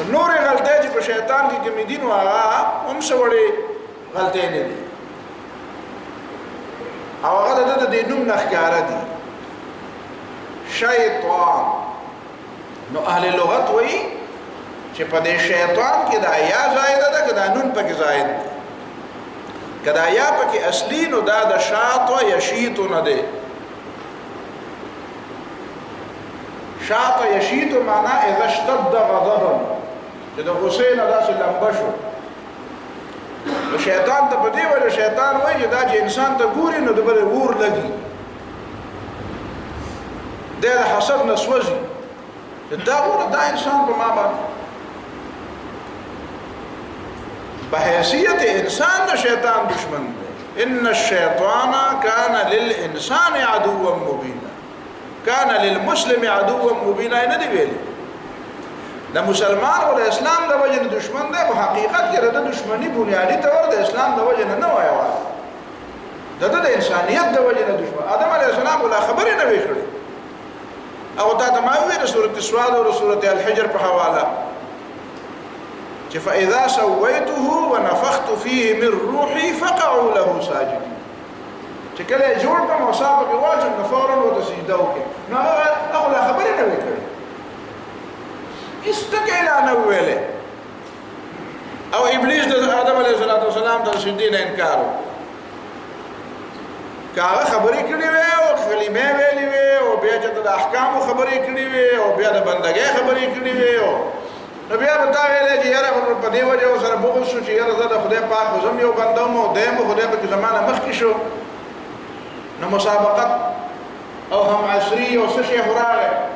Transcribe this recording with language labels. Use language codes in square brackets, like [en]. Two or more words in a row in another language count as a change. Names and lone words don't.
[ps] نورې غلطۍ چې په شیطان کې کومې دي نو هغه هم څه وړې غلطۍ نه دي او هغه د ده د نوم نه ښکاره دي شیطان. نو اهل لغت وایي چې په دې شیطان کې دا یا زائده ده که دا نون پکې زائد دی. که دا یا پکې اصلي نو دا د [ar] شاط و یشیط [ps] نه دی. [ar] شاط یشیط معنا اذا اشتد غضبا [ps] چې د غصې نه داسې لمبه شو. نو شیطان ته په دې وجه شیطان وایي چې دا چې انسان ته ګوري نو د بل اور لګي دی د حسد نه سوځي دا ګوره دا انسان په ما باندې بحیثیت انسان د شیطان دشمن دی. [ar] ان الشیطان کان للانسان عدوا مبینا کان للمسلم عدوا مبینا [ps] نه دی ویلي د مسلمان او د اسلام د وجه نه دشمن دی. په حقیقت کې د دشمنی بنیادی طور د اسلام د وجه نه وایي د انسانیت د وجه نه دشمن. آدم [ar] علیه السلام [ps] ولا خبرې نه وی کړې او تا ته ما ویل سورۃ السواد او سورۃ الحجر په حواله چې [ar] فاذا سويته ونفخت فيه من روحي فقعوا له ساجدين [ps] چې کله جوړ کوم او صاحب کې واجب نه فورا وته سجده وکړي نو هغه لا خبرې نه وی کړې استکیلا نه ویلې او ابلیس د آدم [ar] علیه السلام [ps] د سجدې نه انکار کاغه خبرې کړې وې او کلمې ویلې وې او بیا چې د احکام خبرې کړې وې او بیا د بندګۍ خبرې کړې وې او نو بیا به تا ویلې چې یاره په دې وجه سره بغض شو چې یاره زه د خدای پاک زم یو بنده وم او دیم خدای په زمانه مخکې شو نو مسابقت او هم عصري او څه شی راغی